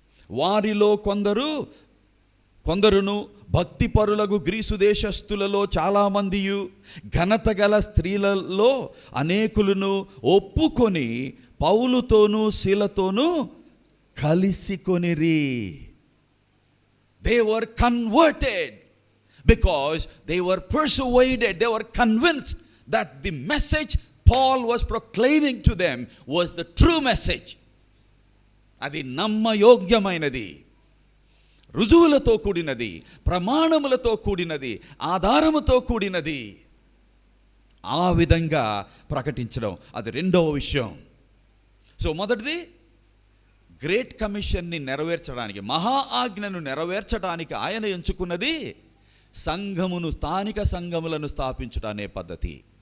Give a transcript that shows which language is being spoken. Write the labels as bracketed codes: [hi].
[te] వారిలో కొందరును భక్తిపరులకు గ్రీసు దేశస్థులలో చాలామందియు ఘనత గల స్త్రీలలో అనేకులను ఒప్పుకొని పౌలుతోనూ శీలతోనూ కలిసికొనిరి. [en] They were converted because they were persuaded, they were convinced that the message Paul was proclaiming to them was the true message. [te] అది నమ్మయోగ్యమైనది, రుజువులతో కూడినది, ప్రమాణములతో కూడినది, ఆధారముతో కూడినది. ఆ విధంగా ప్రకటించడం అది 2వ విషయం. సో మొదటిది గ్రేట్ కమిషన్ని నెరవేర్చడానికి, మహా ఆజ్ఞను నెరవేర్చడానికి ఆయన ఎంచుకున్నది సంఘమును, స్థానిక సంఘములను స్థాపించుట అనే పద్ధతి.